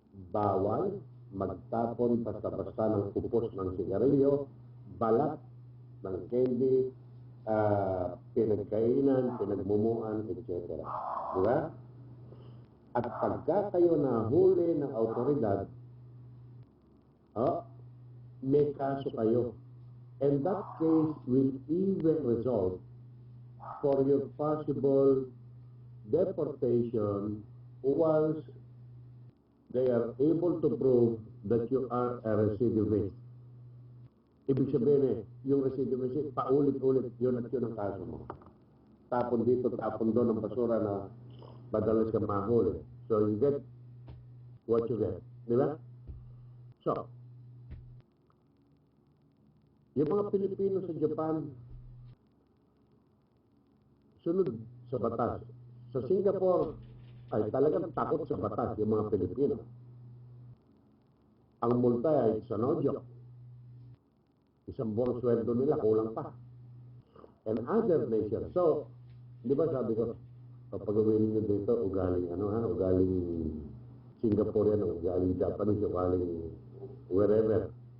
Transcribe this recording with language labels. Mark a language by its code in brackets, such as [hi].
[tl] Bawal magtapon basta-basta ng kupos ng sigarilyo, balat ng candy, pinagkainan, pinagmumuan, etc. Di ba? At pagka kayo nahuli ng autoridad, may kaso kayo. [en] And that case will even result for your possible deportation once they are able to prove that you are a recidivist. [tl] Ibig sabihin yung recidivist, paulit-ulit yun at yun ang kaso mo. Tapon dito, tapon doon ang basura na madalas ka mahuli. [en] So you get what you get. [tl] Di ba? So, yung mga Pilipino sa Japan, sunod sa batas. Sa Singapore, ay talagang takot sa batas yung mga Pilipino. Ang multa ay sa nodyo. Isang buwang sweldo nila, kulang pa. [en] And other nations. [tl] So, di ba sabi ko, kapag gawin nyo dito, ugaling Singaporean, ugaling Japanese, ugaling wherever.